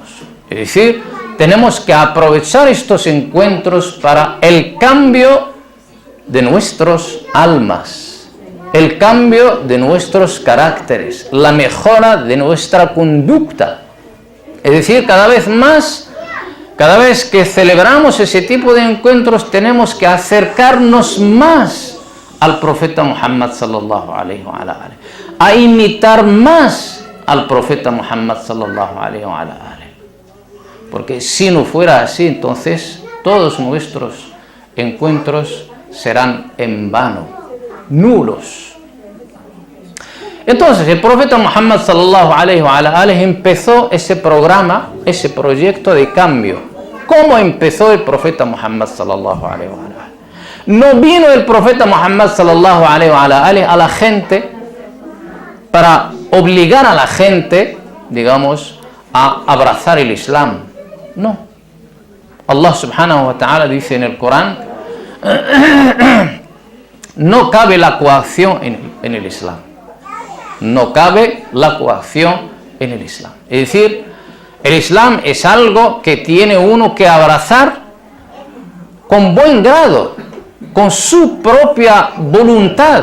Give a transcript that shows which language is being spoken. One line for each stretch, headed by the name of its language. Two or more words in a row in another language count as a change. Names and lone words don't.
Spanish: Es decir, tenemos que aprovechar estos encuentros para el cambio de nuestras almas, el cambio de nuestros caracteres, la mejora de nuestra conducta. Es decir, cada vez que celebramos ese tipo de encuentros, tenemos que acercarnos más al profeta Muhammad
Arabic: صلى الله عليه وآله,
Spanish: a imitar más al profeta Muhammad
Arabic: صلى الله عليه وآله.
Spanish: Porque si no fuera así, entonces todos nuestros encuentros serán en vano, nulos. Entonces el profeta Muhammad
Arabic: صلى الله عليه وآله
Spanish: empezó ese programa, ese proyecto de cambio. ¿Cómo empezó el profeta Muhammad
Arabic: صلى الله عليه وآله?
Spanish: No vino el profeta Muhammad
Arabic: صلى الله عليه وآله
Spanish: a la gente para obligar a la gente, digamos, a abrazar el Islam. No.
Arabic: الله سبحانه وتعالى
Spanish: dice en el Corán, no cabe la coacción en el Islam. No cabe la coacción en el Islam. Es decir, el Islam es algo que tiene uno que abrazar con buen grado, con su propia voluntad.